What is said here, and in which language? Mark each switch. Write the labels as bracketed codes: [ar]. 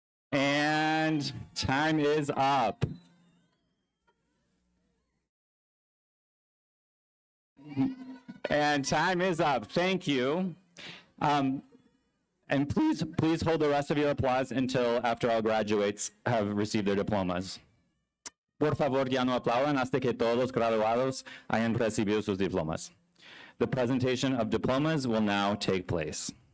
[en] And time is up. And time is up. Thank you. And please hold the rest of your applause until after all graduates have received their diplomas. [es] Por favor, ya no aplaudan hasta que todos los graduados hayan recibido sus diplomas. [en] The presentation of diplomas will now take place.